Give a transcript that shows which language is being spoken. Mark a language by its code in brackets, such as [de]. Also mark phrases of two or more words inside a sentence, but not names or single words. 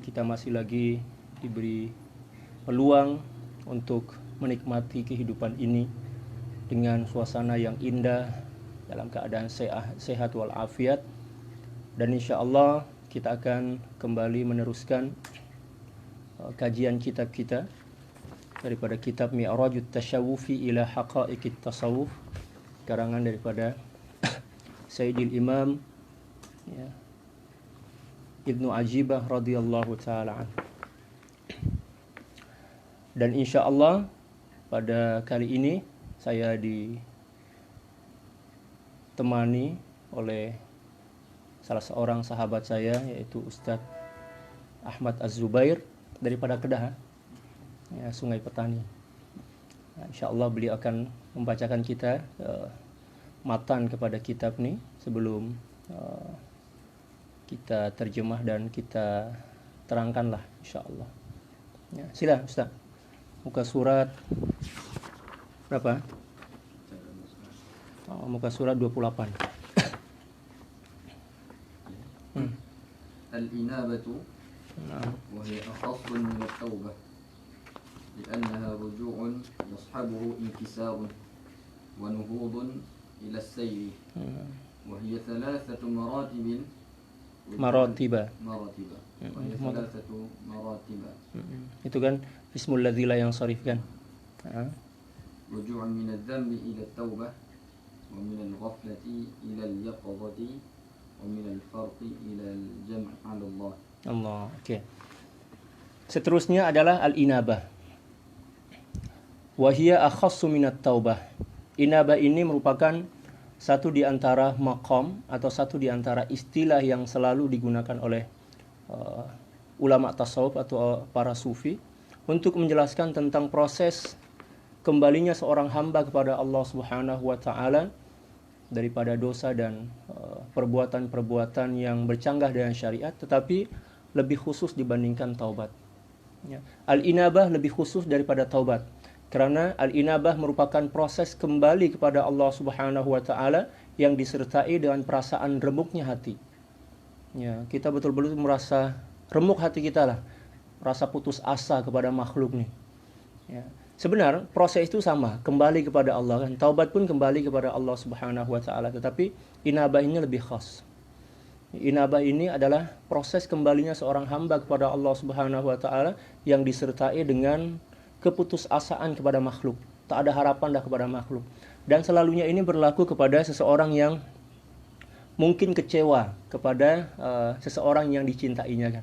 [ms] kita masih lagi diberi peluang untuk menikmati kehidupan ini dengan suasana yang indah, dalam keadaan sehat walafiat, dan [ar] إن شاء الله [ms] kita akan kembali meneruskan kajian kitab kita daripada kitab Mi'rajut Tasyawufi ila Haqa'iqit Tasawuf, karangan daripada Sayyidil Imam Ibnu Ajibah [ar] رضي الله تعالى عنه. [ms] Dan [ar] إن شاء الله [ms] pada kali ini saya ditemani oleh salah seorang sahabat saya, yaitu Ustadz Ahmad Az-Zubair daripada Kedah, Sungai Petani. [ar] إن شاء الله [ms] beliau akan membacakan kita matan kepada kitab ni sebelum kita terjemah dan kita terangkanlah [ar] إن شاء الله. [ms] Sila Ustaz, muka surat berapa? Muka surat 28. [ar] الإنابة وهي أخص من التوبة لأنها رجوع يصحبه انكسار ونهوض إلى السير وهي ثلاثة مراتب [ms] itu kan [ar] اسم الذي لا ينصرف kan. رجوع من الذنب إلى التوبة ومن الغفلة إلى اليقظة ومن الفرق إلى الجمع على الله. Allah. [ms] Okey. Seterusnya adalah al-inabah. [ar] وهي أخص من التوبة. [ms] Inabah ini merupakan satu di antara maqam atau satu di antara istilah yang selalu digunakan oleh ulama tasawuf atau para sufi untuk menjelaskan tentang proses kembalinya seorang hamba kepada Allah [ar] سبحانه وتعالى [ms] daripada dosa dan perbuatan-perbuatan yang bercanggah dengan syariat, tetapi lebih khusus dibandingkan taubat. Al-inabah lebih khusus daripada taubat, kerana al-inabah merupakan proses kembali kepada Allah [ar] سبحانه وتعالى [ms] yang disertai dengan perasaan remuknya hati. Kita betul-betul merasa remuk hati kita lah, rasa putus asa kepada makhluk ni. Sebenar proses itu sama, kembali kepada Allah kan. Taubat pun kembali kepada Allah [ar] سبحانه وتعالى, [ms] tetapi inabah ini lebih khas. Inabah ini adalah proses kembalinya seorang hamba kepada Allah [ar] سبحانه وتعالى [ms] yang disertai dengan keputusasaan kepada makhluk. Tak ada harapan dah kepada makhluk. Dan selalunya ini berlaku kepada seseorang yang mungkin kecewa kepada seseorang yang dicintainya kan.